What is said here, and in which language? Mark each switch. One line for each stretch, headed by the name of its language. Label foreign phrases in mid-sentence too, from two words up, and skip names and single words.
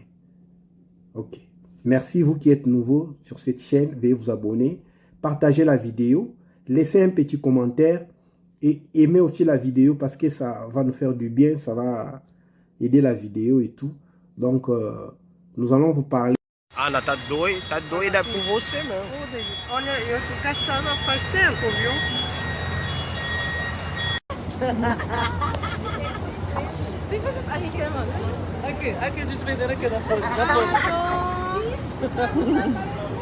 French: Ok. Merci vous qui êtes nouveau sur cette chaîne. Veuillez vous abonner, partagez la vidéo, laissez un petit commentaire. Et aimez aussi la vidéo parce que ça va nous faire du bien, ça va aider la vidéo et tout. Donc, nous allons vous parler.
Portuguese: Ana, tá doida por você mesmo. Olha, eu tô caçando faz tempo, viu? Vem fazer a gente gravando. Aqui a gente vendendo aqui na ponte.